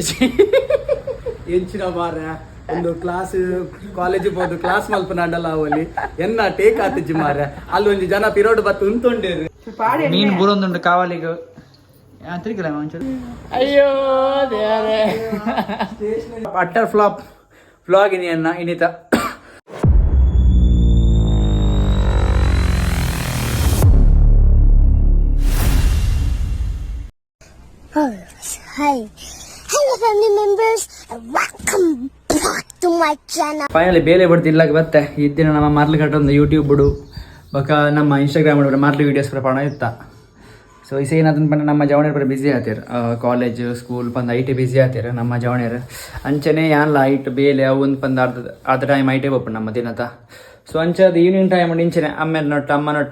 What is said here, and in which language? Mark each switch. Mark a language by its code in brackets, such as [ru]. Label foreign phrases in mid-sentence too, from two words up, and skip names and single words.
[tcy] ಎಂಚಿನ ಮಾರ ಒಂದು ಕ್ಲಾಸ್ ಕಾಲೇಜ್ ಹೋದು ಕ್ಲಾಸ್ ಮಲ್ಪನ ಅಡ್ಡಲ್ಲ ಅವಲ್ಲಿ ಎನ್ನ ಟೇಕ್ ಆತಿಜ್ಜಿ ಮಾರ ಅಲ್ಲಿ ಒಂದು ಜನ ಪಿರೋಡ್ ಬತ್ತು ಉಂತೊಂಡೇರು ಮೀನು ಬುರೊಂದುಂಡು ಕಾವಲಿಗೆ ತಿರುಗಿಲ್ಲ ಒಂಚೂರು ಅಯ್ಯೋ ದೇವರೇ [en] utter flop vlog [tcy] ಇನ್ನಿಯನ್ನ ಇನ್ನಿತ [en] Hi. Hello family members and welcome back to my channel. [tcy] ಫೈನಲಿ ಬೇಲೆ ಬಿಡ್ತು ಇಲ್ಲಾಗ ಬತ್ತೆ ಇದ್ದಿನ ನಮ್ಮ ಮರ್ಲು ಕಟ್ಟೊಂದು ಯೂಟ್ಯೂಬ್ ಬಿಡು ಬಕ ನಮ್ಮ ಇನ್ಸ್ಟಾಗ್ರಾಮ್ ಬಿಡು ಮರ್ಲು ವೀಡಿಯೋಸ್ ಪ್ರಮಾಣ ಇತ್ತ ಸೊ ಇಸ ಏನಾದ್ರು ಬಂದು ನಮ್ಮ ಜವಣಿಯರು ಬರೀ ಬಿಸಿ ಆತೀರ [en] college school [tcy] ಬಂದು ಐ ಟಿ ಬಿಸಿ ಆತೀರ ನಮ್ಮ ಜವಣಿಯರು ಅಂಚನೆ ಯಾನ್ಲ ಐಟ್ ಬೇಲೆ ಅವು ಒಂದು ಬಂದು ಅರ್ಧ ಟೈಮ್ ಐಟೇ ಬಪ್ಪು ನಮ್ಮ ದಿನದ ಸೊ ಅಂಚದು [en] evening time [tcy] ಇಂಚನೆ ಅಮ್ಮೇಲೆ ನೊಟ್ಟು ಅಮ್ಮ ನೊಟ್ಟು